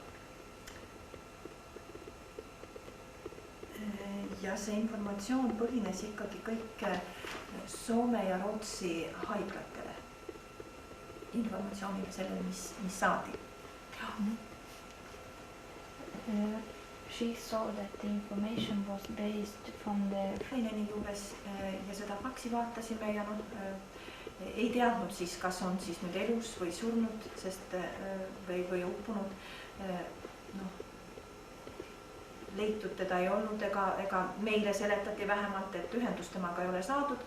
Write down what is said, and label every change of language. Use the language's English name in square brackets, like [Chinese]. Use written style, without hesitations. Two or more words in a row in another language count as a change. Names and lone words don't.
[Estonian] Ja see informatsioon põhines ikkagi kõik Soome ja Rootsi haiglatele. informatsioonile sellele, mis saadi. [English] She saw that the information was based from the [Estonian] Leineni juures ja seda faksi vaatasime ja ei teadnud siis, kas on siis nüüd elus või surnud, sest või uppunud. Leitud teda ei olnud ega meile seletati vähemalt, et ühendust temaga ei ole saadud.